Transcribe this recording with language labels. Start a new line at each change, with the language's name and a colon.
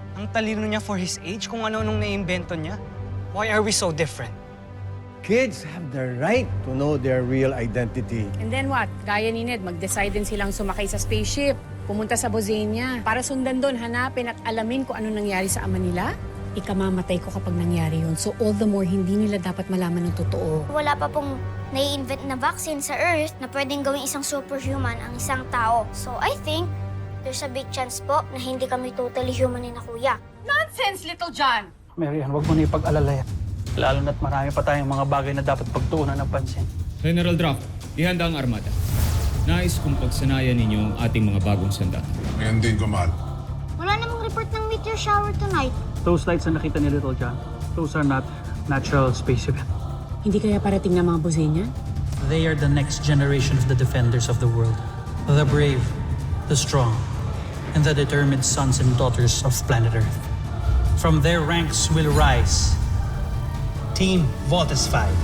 Filipino: Ang talino niya
English: for his age,
Filipino: kung ano-anong naiimbento niya.
English: Why are we so different? Kids have the right to know their real identity. And then what?
Filipino: Gaya ni Ned, mag-decide din silang sumakay sa spaceship, pumunta sa Bosenia, para sundan doon, hanapin at alamin kung ano nangyari sa ama nila. Ikamamatay ko kapag nangyari yun.
English: So all the more,
Filipino: hindi nila dapat malaman ng totoo. Wala pa pong nai-invent na vaccine sa Earth na pwedeng gawing isang superhuman ang isang tao.
English: So I think there's a big chance
Filipino: po na hindi kami
English: totally human ni na kuya. Nonsense, Little John!
Filipino: Marian, huwag mo na ipag-alala yan. Lalo na't marami pa tayong mga bagay na dapat pagtuunan ng pansin. General Draco, ihanda ang armada. Nais kong pagsanayan ninyo ang ating mga bagong sandata. Ngayon din, Gumal. Wala namang
English: report ng meteor shower tonight. Those lights
Filipino: na nakita ni
English: Little John, those are not natural space events.
Filipino: Hindi kaya parating ng mga Bosenia?
English: They are the next generation of the defenders of the world. The brave, the strong, and the determined sons and daughters of planet Earth. From their ranks will rise Team Voltes 5.